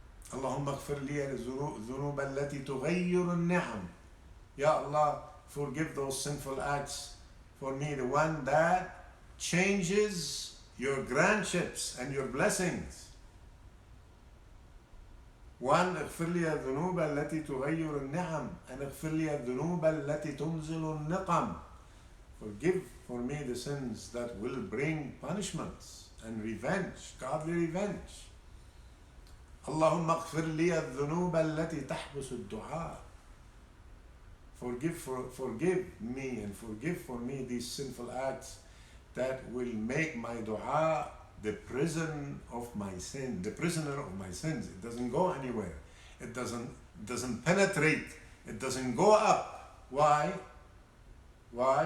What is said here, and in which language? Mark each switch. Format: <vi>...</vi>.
<ar>Allahumma ghfir li al-dhunub allati tughayyiru al-ni'am.</ar> <en>Ya Allah, forgive those sinful acts for me, the one that changes your grandships and your blessings.</en> <ar>One, اغفر لي الذنوب التي تغير النعم, and اغفر لي الذنوب التي تنزل النقم.</ar> <en>Forgive for me the sins that will bring punishments and revenge, godly revenge.</en> <ar>اللهم اغفر لي الذنوب التي تحبس الدعاء.</ar> <en>forgive me and forgive for me these sinful acts that will make my dua the prison of my sin, the prisoner of my sins. It doesn't go anywhere. It doesn't penetrate. It doesn't go up. Why? Why?</en>